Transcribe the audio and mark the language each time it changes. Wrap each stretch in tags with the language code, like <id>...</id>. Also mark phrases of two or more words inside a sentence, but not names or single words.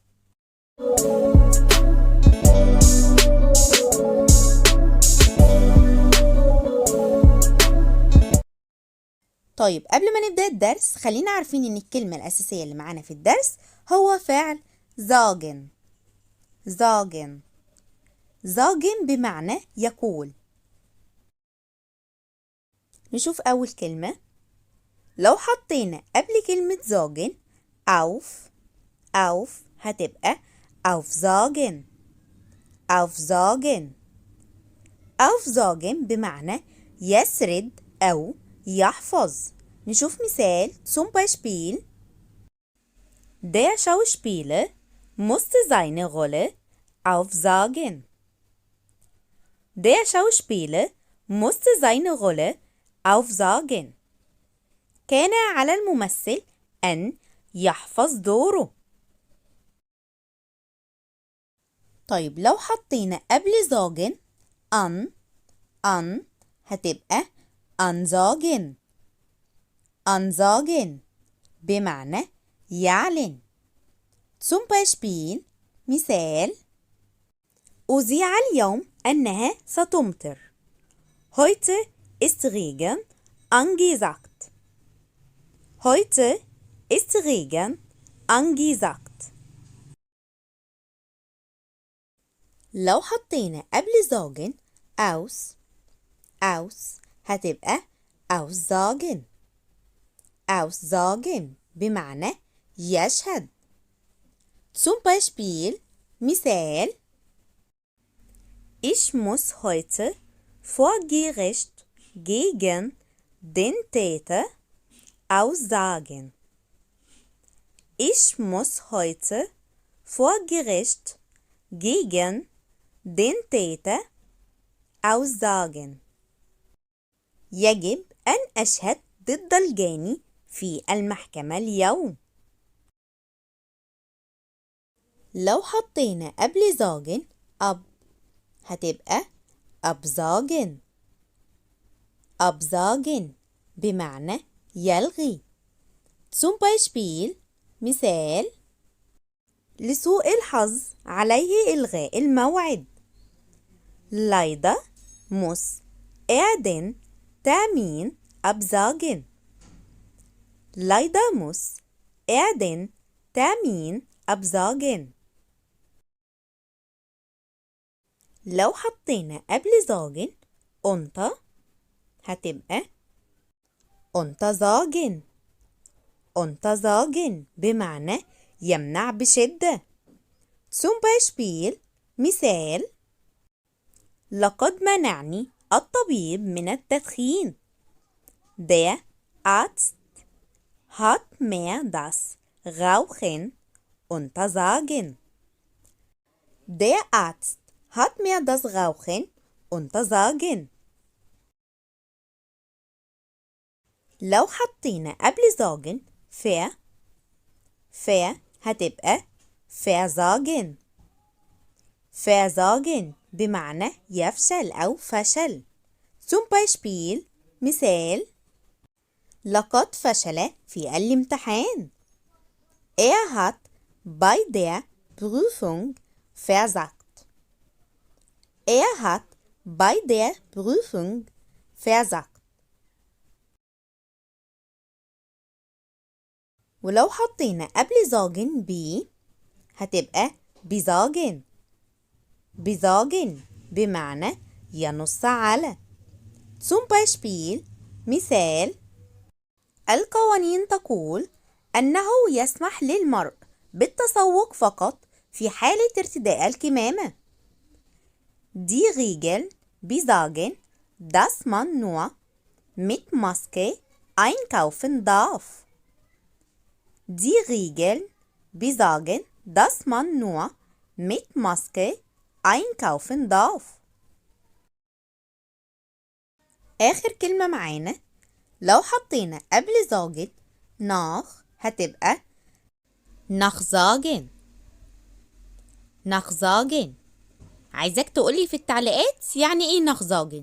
<ar>طيب قبل ما نبدأ الدرس خلينا عارفين إن الكلمة الأساسية اللي معانا في الدرس هو فعل sagen.</ar> <de>sagen sagen</de> <ar>بمعنى يقول. نشوف أول كلمة. لو حطينا قبل كلمة</ar> <de>sagen auf</de> <ar>هتبقى aufsagen.</ar> <de>aufsagen aufsagen</de> <ar>بمعنى يسرد أو يحفظ. نشوف مثال</ar> <de>zum Beispiel Der Schauspieler musste seine Rolle aufsagen. Der Schauspieler musste seine Rolle aufsagen.</de> <ar>كان على الممثل أن يحفظ دوره. طيب لو حطينا قبل</ar> <de>sagen an</de> <ar>هتبقى ansagen. ansagen بمعنى يعلن.</ar> <de>zum Beispiel</de> <ar>مثال أذيع اليوم أنها ستمطر.</ar> <de>heute ist Regen angesagt. heute ist Regen angesagt.</de> <ar>لو حطينا قبل</ar> <de>sagen aus</de> <ar>هتبقى aussagen. aussagen بمعنى يشهد.</ar> <de>zum Beispiel مثال Ich muss heute vor Gericht gegen den Täter aussagen. Ich muss heute vor Gericht gegen den Täter aussagen.</de> <ar>يجب أن أشهد ضد الجاني في المحكمة اليوم. لو حطينا قبل sagen هتبقى absagen. absagen بمعنى يلغي.</ar> <de>zum Beispiel</de> <ar>مثال لسوء الحظ عليه إلغاء الموعد.</ar> <de>leider muss den Termin absagen. leider muss den Termin absagen.</de> <ar>لو حطينا قبل sagen هتبقى untersagen. untersagen بمعنى يمنع بشدة.</ar> <de>zum Beispiel</de> <ar>مثال لقد منعني الطبيب من التدخين.</ar> <de>Der Arzt hat mir das Rauchen untersagen. Der Arzt hat mir das Rauchen untersagen.</de> <ar>لو حطينا قبل sagen هتبقى versagen. versagen بمعنى يفشل أو فشل.</ar> <de>zum Beispiel</de> <ar>مثال لقد فشل في الامتحان.</ar> <de>hat bei der Prüfung versagt. hat bei der Prüfung versagt.</de> <ar>ولو حطينا قبل sagen هتبقى besagen. besagen بمعنى ينص على.</ar> <de>zum Beispiel</de> <ar>مثال القوانين تقول أنه يسمح للمرء بالتسوق فقط في حالة ارتداء الكمامة.</ar> <de>Die Regeln besagen, dass man nur mit Maske einkaufen darf. Die Regeln besagen, dass man nur mit Maske einkaufen darf.</de> <ar>آخر كلمة معانا لو حطينا قبل زوجة nach هتبقى nachsagen. nachsagen. عايزاك تقولي في التعليقات يعني ايه nachsagen.</ar>